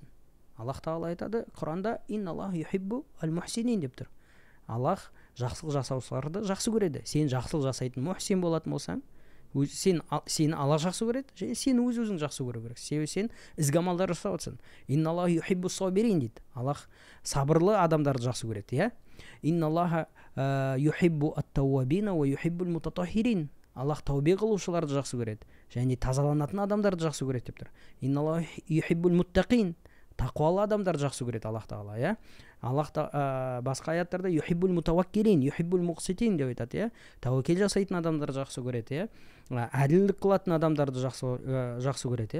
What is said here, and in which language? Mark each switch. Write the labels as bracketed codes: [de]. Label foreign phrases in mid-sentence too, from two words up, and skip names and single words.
[kk] Аллах тағала айтады Құранда [ar] إن الله يحب المحسنين [kk] деп тұр. Аллах жақсылық жасаушыларды жақсы көреді. Сен жақсылық жасайтын мухсин болатын болсаң, сені Аллах жақсы көреді, және сен өз-өзің жақсы көру керек. Себебі сен ізгі амалдар жасап отырсың. [ar] إن الله يحب الصابرين [kk] дейді. Аллах сабырлы адамдарды жақсы көреді, [ar] إن الله يحب التوابين ويحب المتطهرين. [kk] Аллах тәубе қылушыларды жақсы көреді, және тазаланатын адамдарды жақсы көреді деп тұр. [ar] إن الله يحب المتقين. [kk] Тақуалы адамдарды жақсы көреді Аллах тағала, Аллах басқа аяттарда [ar] يحب المتوكلين يحب المقسطين [kk] деп айтады, тәуекел жасайтын адамдарды жақсы көреді, әділдік қылатын адамдарды жақсы көреді.